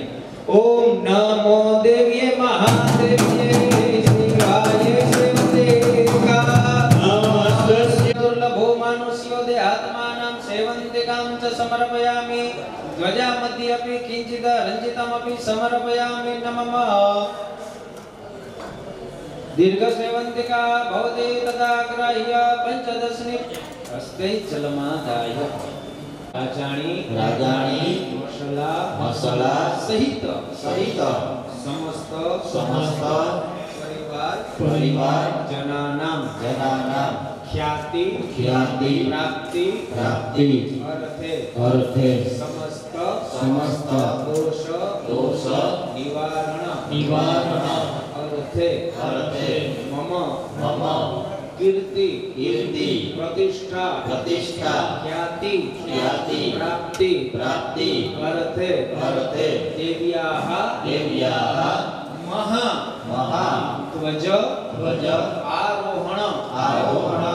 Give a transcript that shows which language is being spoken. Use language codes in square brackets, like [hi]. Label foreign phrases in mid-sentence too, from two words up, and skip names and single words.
[sa] ઓમ નમો દેવ્યે મહાદેવ્યે શિવાય શિવદેકા નમસ્તે દુર્લભો માનુષ્યો દેહાત્માનાં સેવંતિકાં ચ સમર્પયામિ ધ્વજા મધ્યે અપિ કિંચિદ રંજિતમપિ સમર્પયામિ નમઃ. दीर्घ सेवंतिका भवति तदा ग्राह्य पंचदशनि हस्ते जलमादाय राजाणी मसला सहित समस्त परिवार जनानां ख्याति प्राप्ति अर्थे समस्त दोष निवारण अर्थे मम કીર્તિ કીર્તિ પ્રતિષ્ઠા પ્રતિષ્ઠા ખ્યાતિ ખ્યાતિ પ્રાપ્તિ પ્રાપ્તિ અર્થે અર્થે દેવ્યાઃ દેવ્યાઃ મહા મહા ધ્વજ ધ્વજ આરોહણ આરોહણ